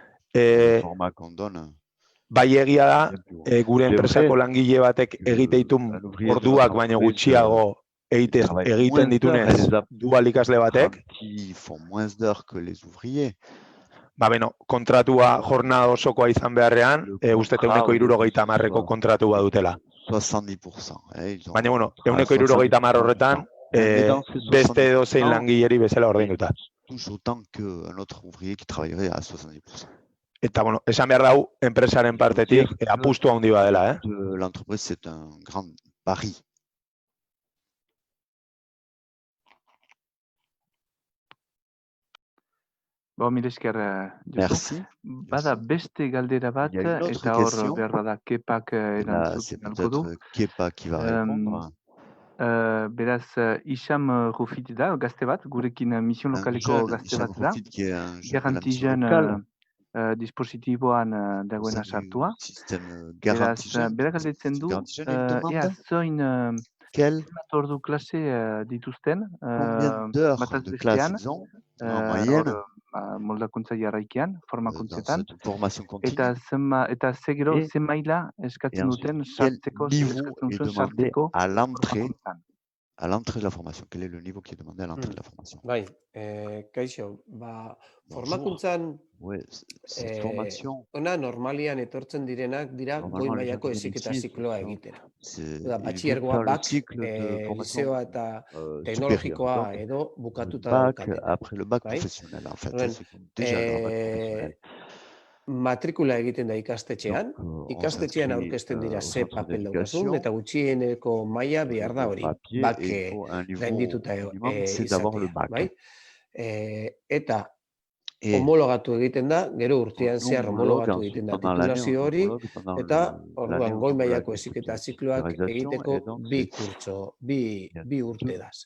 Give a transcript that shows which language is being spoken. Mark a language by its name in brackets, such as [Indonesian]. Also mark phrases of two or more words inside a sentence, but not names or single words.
[Basque] Bai egia da, gure enpresako langile batek egiteitun orduak baino gutxiago egiten ditunez dual ikasle batek, ba beno, kontratua jornada osokoa izan beharrean, uste 170ko kontratua dutela. 70%. Baina, bueno, 170 horretan, beste edozein langileri bezala ordainduta. Eta, bueno, esan behar dau, enpresaren partetik, apustu handi badela, [French] L'entreprise, c'est un grand pari. [Basque] Bo, mil esker, [French] Merci. [Basque] Bada beste galdera bat, eta hor behar bada Kepak erantzuten alko du. [French] Kepa qui va répondre. [Basque] Beraz, Isham Rufit da, gazte bat, gurekin mission lokaleko gazte bat da. Garantizen dispositiboan dagoena sartua. Beraz, berak galdetzen du, ea zoin ordu klase dituzten, bataz bestean, moldakuntza jarraikian, formakuntzetan, [French] formation continue. [Basque] Eta segero, ze maila eskatzen duten sartzeko, [French] à l'entrée de la formation. Quel est le niveau qui est demandé à l'entrée de la formation? [Basque] Bai, kaixo, formakuntzan ona normalian etortzen direnak dira goi mailako heziketa zikloa egitera. Batxilergoa, BAC, lizeoa eta teknologikoa edo bukatuta daukatena. [French] Après le bac professionnel, en fait. C'est déjà le bac professionnel. [Basque] Matrikula egiten da ikastetxean aurkezten dira ze papel daukazun, eta gutxieneko maila behar da hori, BAC gaindituta izatea, bai? Eta homologatu egiten da, gero urtean zehar homologatu egiten da titulazio hori, eta orduan goi mailako heziketa zikloak egiteko bi urte daz.